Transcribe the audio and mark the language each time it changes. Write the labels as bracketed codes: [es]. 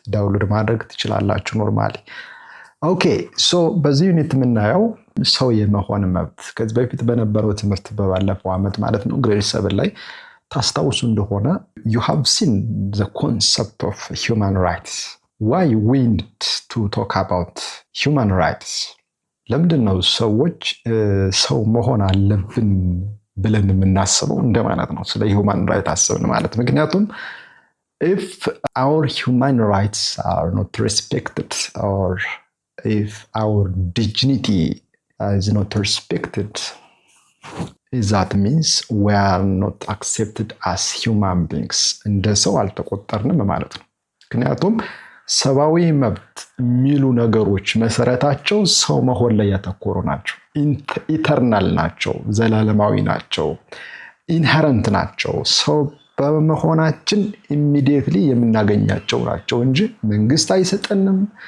[am] ዳውንሎድ ማድረግ ትችላላችሁ ኖርማሊ። ኦኬ ሶ በዚህ ዩኒት የምናየው ሰው የመሆን መብት ከዚህ በፊት በነበረው ትምህርት በባለፈው ዓመት ማለት ነው ግሬድ 7 ላይ ታስታውሱ እንደሆነ [en] you have seen the concept of human rights. Why we need to talk about human rights? [am] ለምንድን ነው ሰዎች ሰው መሆን አለብን ብለን የምናስበው እንደማለት ነው። ስለ [en] human rights [am] አስብን ማለት ምክንያቱም [en] if our human rights are not respected or if our dignity is not respected, that means we are not accepted as human beings. [am] እንደ ሰው አልተቆጠርንም ማለት ነው። ምክንያቱም ሰብአዊ መብት የሚሉ ነገሮች መሰረታቸው ሰው መሆን ላይ ያተኮሩ ናቸው። ኢተርናል ናቸው፣ ዘላለማዊ ናቸው፣ ኢንሄረንት ናቸው። ሰው በመሆናችን ኢሚዲየትሊ የምናገኛቸው ናቸው እንጂ መንግስት አይሰጠንም፣